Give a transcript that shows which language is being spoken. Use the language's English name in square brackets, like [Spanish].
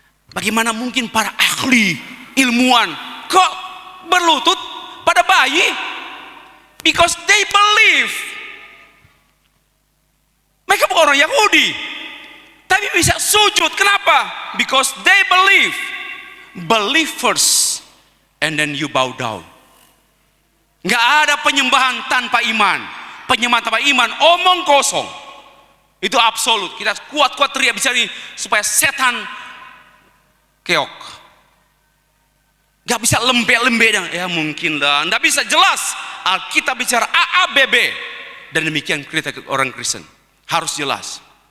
[Indonesian] Bagaimana mungkin para ahli ilmuwan kok berlutut pada bayi? [English] Because they believe. [Indonesian] Mereka bukan orang Yahudi, tapi bisa sujud. Kenapa? [English] Because they believe. Believe first, and then you bow down. [Indonesian] Nggak ada penyembahan tanpa iman. Penyembahan tanpa iman omong kosong. Itu absolut. Kita kuat-kuat teriak bicara ini supaya setan keok. Nggak bisa lembe-lembe dan ya mungkin lah. Nggak bisa jelas. Alkitab bicara AABB, dan demikian kita orang Kristen harus jelas.